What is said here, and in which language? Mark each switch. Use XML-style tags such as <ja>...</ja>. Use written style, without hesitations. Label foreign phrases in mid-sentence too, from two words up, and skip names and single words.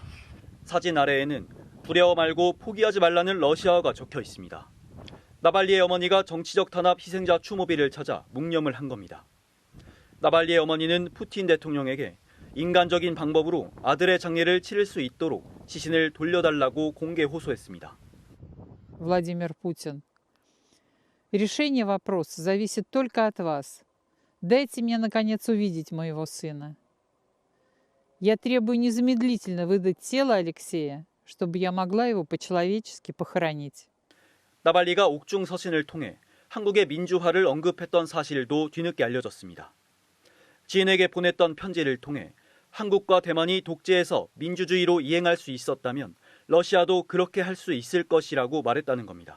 <ko>사진 아래에는 두려워 말고 포기하지 말라는 러시아어가 적혀 있습니다. 나발리의 어머니가 정치적 탄압 희생자 추모비를 찾아 묵념을 한 겁니다. 나발리의 어머니는 푸틴 대통령에게 인간적인 방법으로 아들의 장례를 치를 수 있도록 시신을 돌려달라고 공개 호소했습니다.</ko> <ru>Владимир Путин, решение вопроса зависит только от вас. Дайте мне, наконец, увидеть моего сына. Я требую незамедлительно выдать тело Алексея, чтобы я могла его по-человечески похоронить.</ru> <ko>나발리가 옥중 서신을 통해 한국의 민주화를 언급했던 사실도 뒤늦게 알려졌습니다. 지인에게 보냈던 편지를 통해 한국과 대만이 독재에서 민주주의로 이행할 수 있었다면 러시아도 그렇게 할 수 있을 것이라고 말했다는 겁니다.</ko>